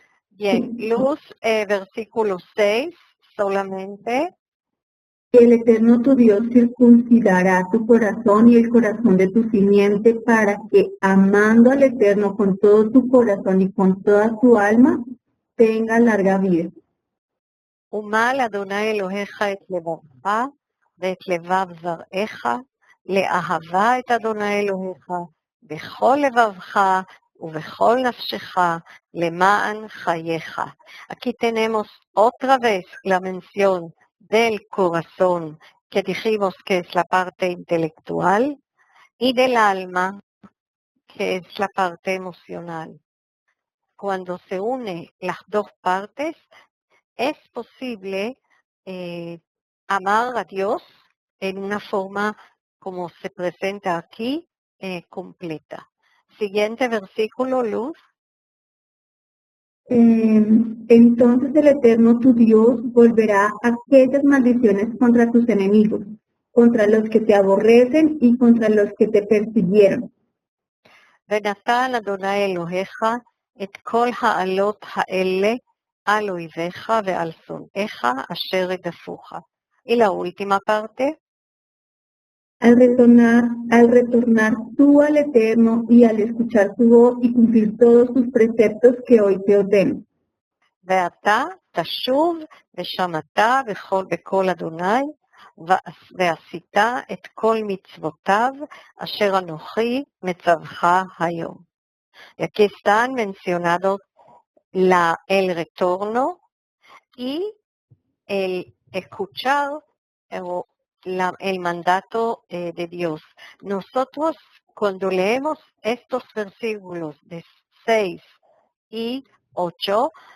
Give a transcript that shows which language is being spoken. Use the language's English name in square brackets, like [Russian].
[Spanish] Bien, Luz, versículo 6 solamente. El Eterno tu Dios circuncidará tu corazón y el corazón de tu simiente para que, amando al Eterno con todo tu corazón y con toda tu alma, tenga larga vida. [Hebrew] ומל אדוני אלוהיך את לבבך ואת לבב זרעך, לאהבה את אדוני אלוהיך בכל לבבך ובכל נפשך למען חייך. [Spanish] Aquí tenemos otra vez la mención del corazón, que dijimos que es la parte intelectual, y del alma, que es la parte emocional. Cuando se une las dos partes, es posible amar a Dios en una forma como se presenta aquí, completa. Siguiente versículo, Luz. Entonces el Eterno tu Dios volverá aquellas maldiciones contra tus enemigos, contra los que te aborrecen y contra los que te persiguieron. [Hebrew] ונתן אדוני אלוהיך את כל העלות האלה על אויביך ועל שונאיך אשר רדפוך. [Spanish] Y la última parte. Al retornar tú al Eterno y al escuchar su voz y cumplir todos sus preceptos que hoy te ordeno. [Hebrew] ואתה תשוב ושמעת בקול אדוני ועשית את כל מצוותיו אשר אנוכי מצווך היום. [Spanish] Y aquí están mencionados el retorno y el escuchar el mandato de Dios. Nosotros, cuando leemos estos versículos de 6 y 8,